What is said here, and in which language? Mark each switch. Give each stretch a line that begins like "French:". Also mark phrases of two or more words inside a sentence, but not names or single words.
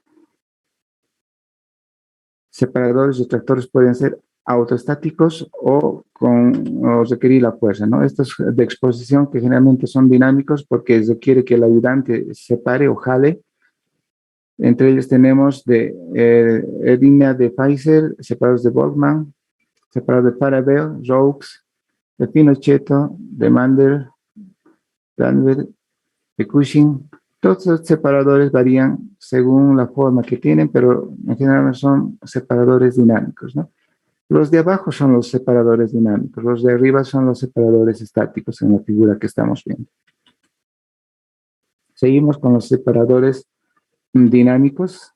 Spanish: Separadores retractores pueden ser autoestáticos o requerir la fuerza, ¿no? Estos de exposición que generalmente son dinámicos porque requiere que el ayudante separe o jale. Entre ellos tenemos de línea de Pfizer, separados de Volkmann, separados de Parabel, Roux, de Pinochetto, de Mander, Danver, de Cushing. Todos los separadores varían según la forma que tienen, pero en general son separadores dinámicos, ¿no? Los de abajo son los separadores dinámicos, los de arriba son los separadores estáticos en la figura que estamos viendo. Seguimos con los separadores dinámicos.